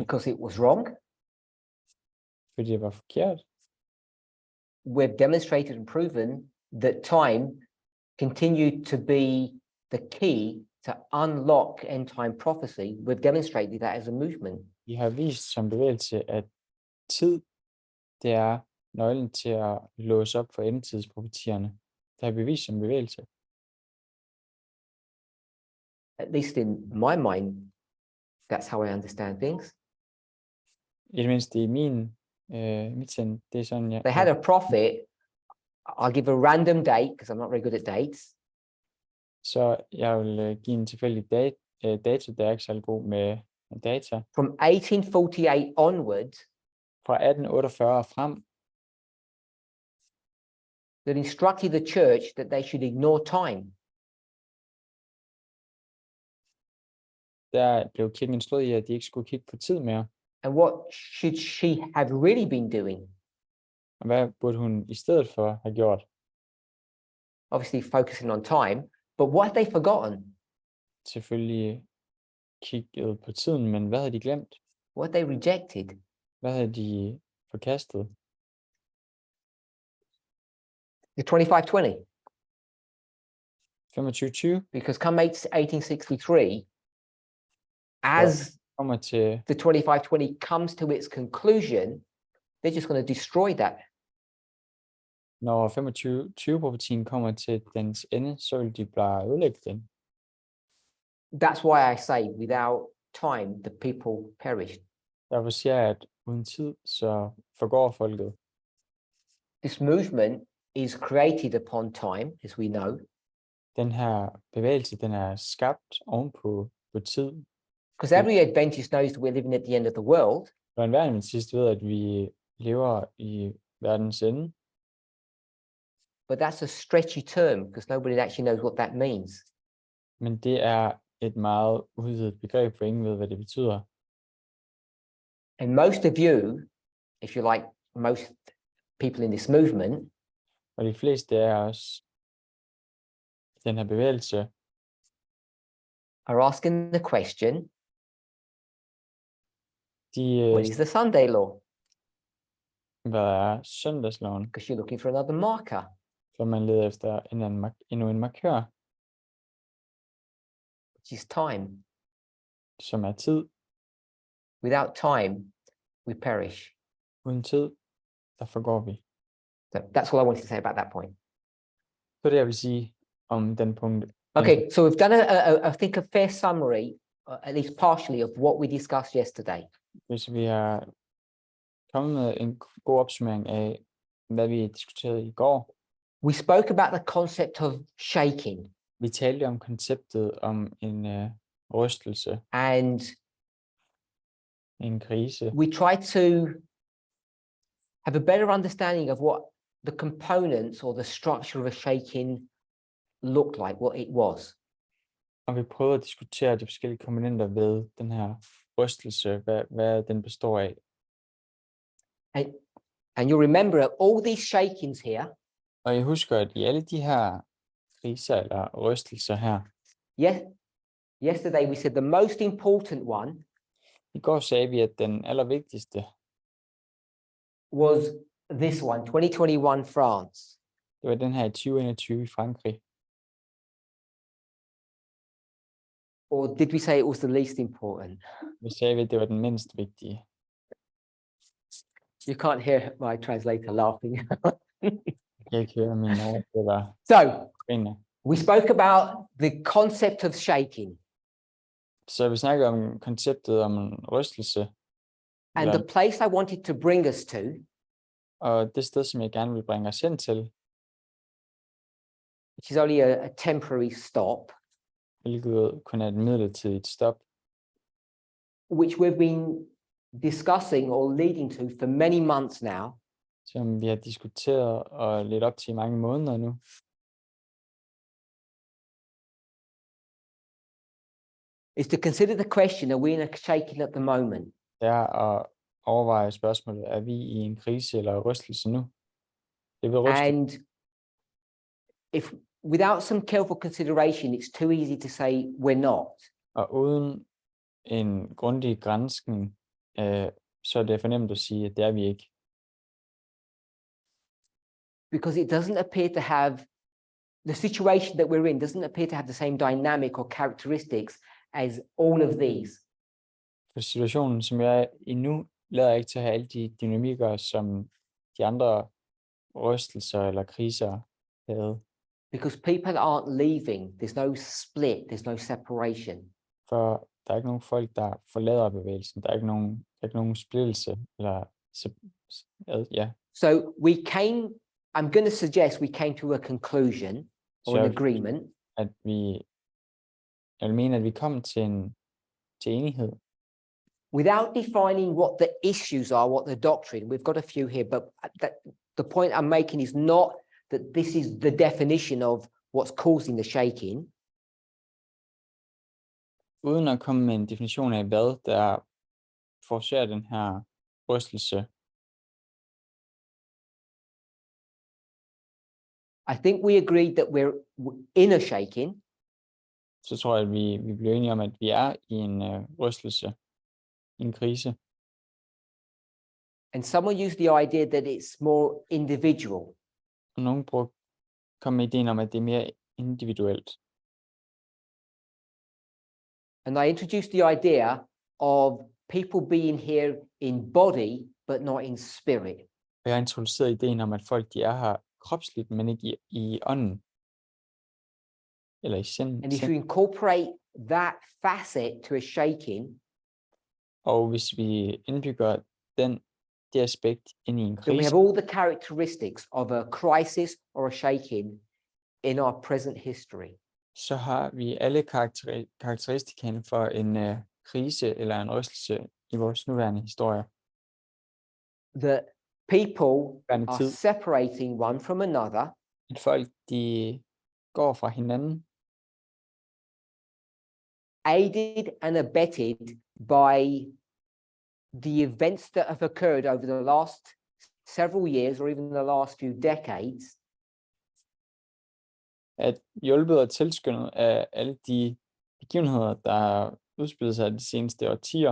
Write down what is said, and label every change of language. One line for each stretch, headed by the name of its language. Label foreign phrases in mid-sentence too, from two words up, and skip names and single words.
English: Because it was wrong.
Danish: Fordi det var forkert.
English: We've demonstrated and proven that time continued to be the key to unlock end time prophecy. We've demonstrated that as a movement.
Danish: Vi har vist som bevægelse, at tid, det er nøglen til at låse op for endetidsprofetierne. Det har vi vist som bevægelse.
English: At least in my mind, that's how I understand things.
Danish: I det mindste i mit sind, det er sådan,
English: They had a prophet. I'll give a random date because I'm not very good at dates.
Danish: Så jeg vil give en tilfældig dato, der er ikke særlig god med data.
English: From 1848 onward,
Danish: Fra 1848 frem,
English: that instructed the church that they should ignore time.
Danish: der blev kirken instrueret i, at de ikke skulle kigge på tid mere.
English: And what should she have really been doing?
Danish: Og hvad burde hun i stedet for have gjort?
English: Obviously focusing on time, but what have they forgotten?
Danish: Selvfølgelig kigget på tiden, men hvad havde de glemt?
English: What have they rejected?
Danish: Hvad havde de forkastet?
English: The 25-20.
Danish: 25-20
English: Because come 1863, as
Danish: kommer til,
English: the 25-20 comes to its conclusion, they're just going to destroy that.
Danish: når 25-20-profetien kommer til dens ende, så vil de bare ødelægge den.
English: That's why I say without time, the people perished.
Danish: Derfor siger jeg, at uden tid, så forgår folket.
English: This movement is created upon time, as we know,
Danish: Den her bevægelse, den er skabt ovenpå på tid.
English: because every Adventist knows that we're living at the end of the world.
Danish: Og enhver adventist ved, at vi lever i verdens ende.
English: But that's a stretchy term because nobody actually knows what that means.
Danish: Men det er et meget udvidet begreb, for ingen ved, hvad det betyder.
English: And most of you, if you like, most people in this movement,
Danish: Og de fleste af os i den her bevægelse
English: are asking the question,
Danish: de,
English: what is the Sunday law?
Danish: hvad er søndagsloven?
English: Because you're looking for another marker.
Danish: For man leder efter endnu en markør,
English: Which is time.
Danish: som er tid.
English: Without time, we perish.
Danish: Uden tid, der forgår vi.
English: So that's all I wanted to say about that point.
Danish: Så det, jeg vil sige om den punkt.
English: Okay, so we've done I think a fair summary, at least partially, of what we discussed yesterday.
Danish: Hvis vi har kommet med en god opsummering af, hvad vi diskuterede i går.
English: We spoke about the concept of shaking,
Danish: Vi talte om konceptet om en rystelse,
English: and
Danish: en krise.
English: we tried to have a better understanding of what the components or the structure of a shaking looked like, what it was.
Danish: Og vi prøvede at diskutere de forskellige komponenter ved den her rystelse, hvad den består af.
English: And you remember all these shakings here,
Danish: Og jeg husker, at i alle de her kriser eller rystelser her,
English: yesterday we said the most important one
Danish: i går sagde vi, at den allervigtigste,
English: was this one, 2021 France.
Danish: det var den her i 2021 i Frankrig.
English: Or did we say it was the least important?
Danish: Vi sagde, at det var den mindst vigtige.
English: You can't hear my translator laughing.
Danish: Jeg kan ikke høre min oversætter
English: So
Danish: grine.
English: we spoke about the concept of shaking,
Danish: Så vi snakker om konceptet om en rystelse,
English: and the place I wanted to bring us to
Danish: og det sted, som jeg gerne vil bringe os hen til,
English: which is only a temporary stop,
Danish: hvilket kun er et midlertidigt stop,
English: which we've been discussing or leading to for many months now,
Danish: som vi har diskuteret og lidt op til i mange måneder nu,
English: is to consider the question, are we in a shaking at the moment?
Danish: det er at overveje spørgsmålet, er vi i en krise eller rystelse nu? Det vil ryste,
English: And if without some careful consideration, it's too easy to say we're not.
Danish: og uden en grundig granskning, så er det for nemt at sige, at det er vi ikke.
English: Because it doesn't appear to have, the situation that we're in doesn't appear to have the same dynamic or characteristics as all of these.
Danish: For situationen, som jeg er i nu, lader ikke til at have alle de dynamikker, som de andre rystelser eller kriser havde.
English: Because people aren't leaving, there's no split, there's no separation.
Danish: For der er ikke nogen folk, der forlader bevægelsen. Der er ikke nogen splittelse. Eller, ja.
English: So I'm going to suggest we came to a conclusion or
Danish: Så
English: an agreement
Danish: jeg vil mene, at vi kom til enighed.
English: without defining what the issues are, what the doctrine. We've got a few here, but the point I'm making is not that this is the definition of what's causing the shaking.
Danish: uden at komme med en definition af, hvad der forårsager den her rystelse,
English: I think we agreed that we're in a shaking,
Danish: så tror jeg, at vi bliver enige om, at vi er i en rystelse, en krise.
English: and someone used the idea that it's more individual.
Danish: Og nogen kom med ideen om, at det er mere individuelt.
English: And I introduced the idea of people being here in body, but not in spirit.
Danish: Og jeg har introduceret ideen om, at folk de er her kropsligt, men ikke i ånden. Eller i sind.
English: And if you incorporate that facet to a shaking,
Danish: Og hvis vi indbygger det aspekt ind i en
English: then we
Danish: krise,
English: have all the characteristics of a crisis or a shaking in our present history.
Danish: så har vi alle karakteristikerne for en krise eller en rystelse i vores nuværende historie.
English: That people
Danish: Nuværende
English: are
Danish: tid,
English: separating one from another,
Danish: at folk de går fra hinanden,
English: aided and abetted by the events that have occurred over the last several years or even the last few decades,
Danish: at hjulpet og tilskyndet af alle de begivenheder, der har udspillet sig de seneste årtier.